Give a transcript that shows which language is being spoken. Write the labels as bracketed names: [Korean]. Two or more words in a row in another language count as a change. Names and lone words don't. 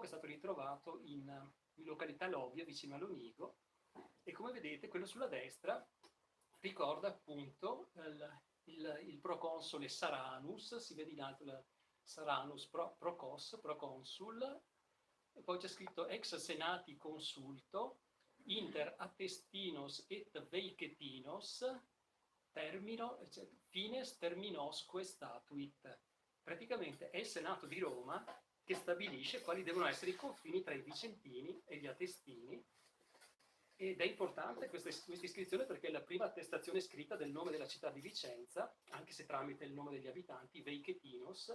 [Italian] stato ritrovato in località Lovia, vicino a Lonigo, e come vedete quello sulla destra ricorda appunto il proconsole Saranus, si vede in alto [Latin] Saranus proconsul, [Italian] e poi c'è scritto [Latin] ex senati consulto, inter attestinos et veicetinos, fines terminosque statuit. [Italian] Praticamente è il Senato di Roma che stabilisce quali devono essere i confini tra i vicentini e gli attestini, ed è importante questa iscrizione perché è la prima attestazione scritta del nome della città di Vicenza, anche se tramite il nome degli abitanti, Veicetinos.